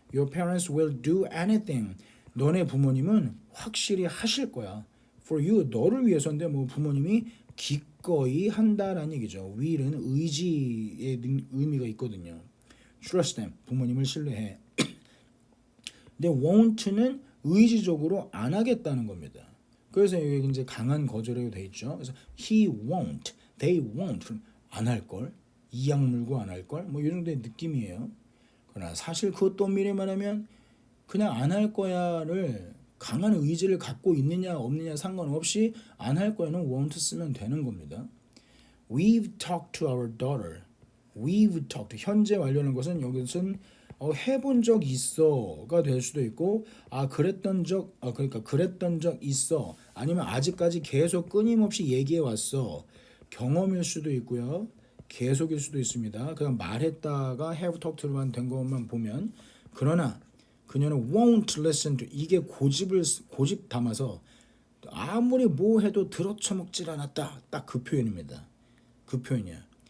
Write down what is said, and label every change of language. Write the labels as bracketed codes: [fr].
[en] Your parents will do anything. [ko] 너네 부모님은 확실히 하실 거야. [en] For you, [ko] 너를 위해서인데 뭐 부모님이 기꺼이 한다라는 얘기죠. will은 의지의 의미가 있거든요. [en] Trust them. [ko] 부모님을 신뢰해. 근데 won't는 의지적으로 안 하겠다는 겁니다. 그래서 여기 이제 강한 거절이라고 돼 있죠. 그래서 [en] he won't, they won't [ko] 안 할 걸. 이악 물고 안 할 걸. 뭐 이 정도의 느낌이에요. 그러나 사실 그것도 엄밀히 말하면 그냥 안 할 거야를 강한 의지를 갖고 있느냐 없느냐 상관없이 안 할 거야는 won't 쓰면 되는 겁니다. [en] We've talked to our daughter. We've talked. [ko] 현재 완료하는 것은 여기서는 해본 적 있어가 될 수도 있고 그랬던 적 있어 아니면 아직까지 계속 끊임없이 얘기해 왔어 경험일 수도 있고요 계속일 수도 있습니다. 그냥 말했다가 have talked만 된 것만 보면 그러나 그녀는 [en] won't listen to [ko] 이게 고집 담아서 아무리 뭐 해도 들어쳐먹질 않았다. 딱 그 표현입니다. 그 표현이야.